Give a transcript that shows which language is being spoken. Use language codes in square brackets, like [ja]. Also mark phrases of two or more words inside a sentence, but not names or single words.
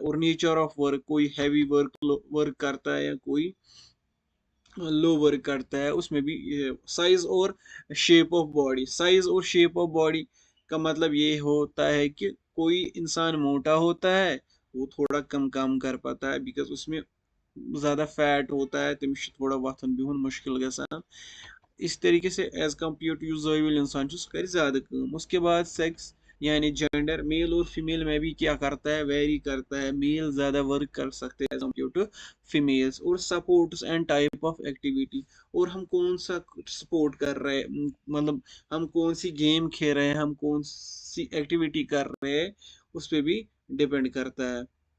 [hi] और [en] nature of work, [hi] कोई [en] heavy work [hi] करता है या कोई [en] low work [hi] करता है, उसमें भी साइज और [en] shape of body. [hi] साइज और [en] shape of body [hi] का मतलब ये होता है कि कोई इंसान मोटा होता है, वो थोड़ा कम काम कर पाता है, बिकॉज उसमें ज़्यादा फैट होता है, [ks] तमिस थोड़ा वथन बिहुन मुश्किल गसान। [hi] इस तरीके से [en] as compared to usual [hi] इंसान कर ज़्यादा काम। उसके बाद सेक्स यानी जेंडर, मेल और फीमेल में भी क्या करता है, वेरी करता है। मेल ज़्यादा वर्क कर सकते हैं [en] as compared to females. [hi] और [en] sports and type of activity, [hi] और हम कौन सा सपोर्ट कर रहे हैं, मतलब हम कौन सी गेम खेल रहे हैं, हम कौन सी एक्टिविटी कर रहे हैं, उस पर भी डिपेंड करता है।